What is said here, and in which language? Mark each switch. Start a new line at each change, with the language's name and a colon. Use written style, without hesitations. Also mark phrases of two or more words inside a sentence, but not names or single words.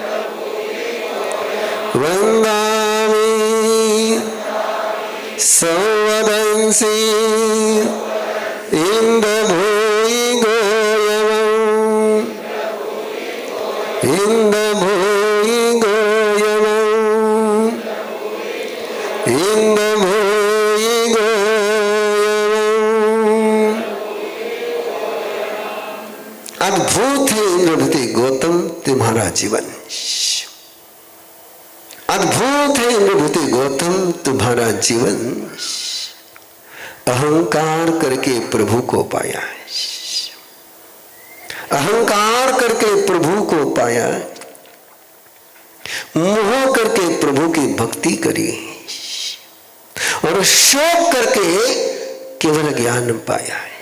Prakrit languages: वंदामि सवदंसि इंद्रभूति गोयमं, इंद्रभूति गोयमं, इंद्रभूति गोयमं।
Hindi: अद्भुत है इंद्रभूति गौतम तुम्हारा जीवन, अद्भुत है इंद्रभूति गौतम तुम्हारा जीवन। अहंकार करके प्रभु को पाया, अहंकार करके प्रभु को पाया, मोह करके प्रभु की भक्ति करी और शोक करके केवल ज्ञान पाया।